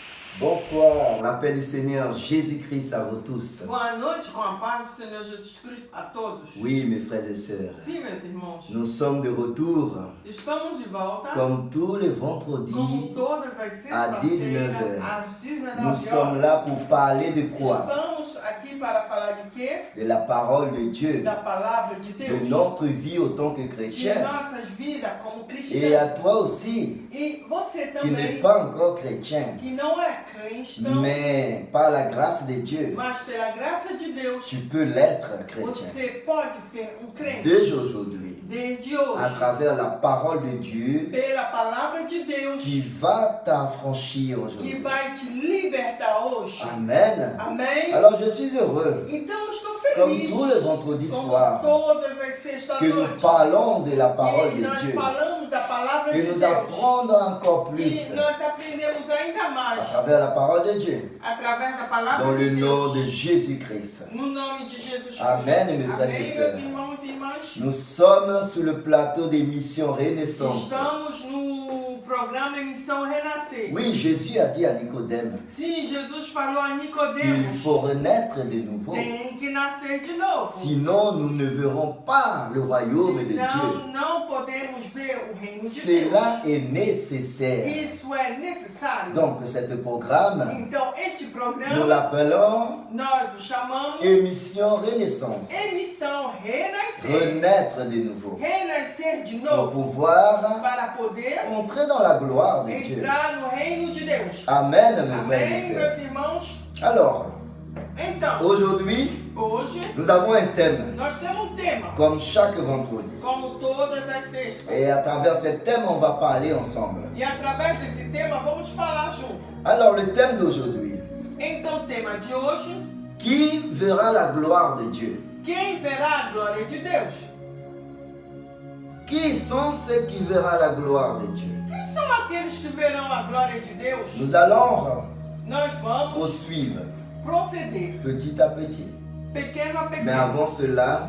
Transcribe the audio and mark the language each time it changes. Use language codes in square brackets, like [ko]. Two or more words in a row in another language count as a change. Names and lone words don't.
[fr] Bonsoir, la paix du Seigneur Jésus-Christ à vous tous. [pt] Boa noite, com a paz do Senhor Jesus Cristo a todos. [fr] Oui, mes frères et sœurs, [pt] Sim, meus irmãos. [fr] nous sommes de retour, [pt] Estamos de volta, [fr] comme tous les [pt] como [fr] vendredis, [pt] todas as [fr] à 19 [pt] sextas-feiras, [fr] heures. [pt] às 19 [fr] Nous sommes [pt] horas. [fr] là pour parler de quoi? [pt] Estamos aqui para falar de quê? [fr] De la parole de Dieu, [pt] Da palavra de [fr] de [pt] Deus. [fr] notre vie autant que [pt] De [fr] chrétien. [pt] nossas vidas como [fr] Et à [pt] cristãos. [fr] toi aussi, [pt] E você [fr] qui n'est [pt] também, [fr] pas encore chrétien, [pt] que não é cristão, [fr] mais par la grâce de Dieu, [pt] mas pela graça de Deus, [fr] tu peux l'être chrétien. [pt] você pode ser crente. [fr] Dès aujourd'hui, [pt] Desde [fr] à [pt] hoje, [fr] travers la parole de Dieu, [pt] pela palavra de Deus, [fr] qui va t'affranchir [pt] que [fr] aujourd'hui. [pt] vai te libertar hoje. [fr] Amen. [pt] Amém? [fr] Alors je suis heureux, [pt] Então eu estou [fr] comme [pt] feliz, [fr] tous les vendredis [pt] como [fr] soirs, [pt] todas as [fr] que nous [pt] sextas-noites, [fr] parlons de la parole [pt] que [fr] de [pt] nós [fr] Dieu, [pt] falamos da palavra [fr] et [pt] de [fr] nous [pt] Deus. [fr] apprendre encore plus [pt] E nós aprendemos ainda [fr] à [pt] mais [fr] travers la parole de Dieu, [pt] através da palavra [fr] dans [pt] de [fr] le nom [pt] Deus. [fr] de Jésus-Christ. [pt] No nome de Jesus Cristo. [fr] Amen, mes frères et [pt] Amém, [fr] sœurs. [pt] meus irmãos e irmãs. [fr] Nous sommes sur le plateau d'émission Renaissance. [pt] Estamos no programa Emissão Renascer. [fr] Oui, Jésus a dit à Nicodème, [pt] Sim, Jesus falou a [fr] il [pt] Nicodemos, [fr] faut renaître de nouveau. [pt] tem que nascer de novo. [fr] Sinon, nous ne verrons pas le royaume de Dieu. [pt] Senão, não podemos ver o reino de Deus. [fr] Cela est nécessaire. [pt] Isso é necessário. [fr] Donc, ce programme, [pt] Então, este [fr] nous [pt] programa, [fr] l'appelons [pt] nós o chamamos [fr] Émission Renaissance. [pt] Emissão Renascer. [fr] Renaître de nouveau. [pt] Renascer de [fr] Pour [pt] novo. [fr] pouvoir [pt] Para poder [fr] entrer dans la gloire de Dieu. [pt] entrar no reino de Deus. [fr] Amen, mes frères et [pt] Amém, [fr] sœurs. [pt] meus irmãos? [fr] Alors, [pt] Então, [fr] aujourd'hui, [pt] hoje, [fr] nous avons un thème, [pt] nós temos um tema, [fr] comme chaque vendredi. [pt] como todas as sextas. [fr] Et à travers ce thème, on va parler ensemble. [pt] E através desse tema, vamos falar junto. [fr] Alors, le thème d'aujourd'hui, [pt] Então, o tema de hoje, [fr] qui verra la gloire de Dieu? [pt] quem verá a glória de Deus? [fr] Qui sont ceux qui verront la gloire de Dieu? [pt] Quem são aqueles que verão a glória de Deus? [fr] Nous allons [pt] Nós vamos [fr] poursuivre [pt] proceder, [fr] petit à petit. [pt] pequeno a [fr] Mais [pt] pequeno. [fr] avant cela,